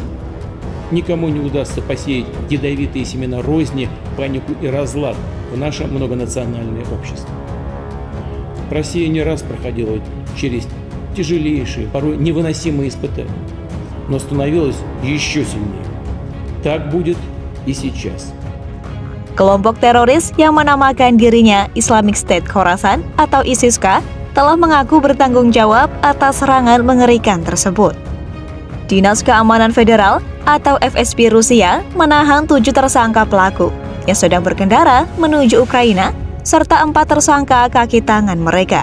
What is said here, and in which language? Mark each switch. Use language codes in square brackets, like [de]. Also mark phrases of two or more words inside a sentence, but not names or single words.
[ru] Никому не удастся посеять ядовитые семена розни, панику и разлад в наше многонациональное общество. Россия не раз проходила через тяжелейшие, порой невыносимые испытания, но становилась еще сильнее. Так будет и сейчас. [id] Kelompok teroris yang menamakan dirinya Islamic State Khorasan atau ISIS-K telah mengaku bertanggung jawab atas serangan mengerikan tersebut. Dinas Keamanan Federal atau FSB Rusia menahan 7 tersangka pelaku yang sedang berkendara menuju Ukraina serta 4 tersangka kaki tangan mereka.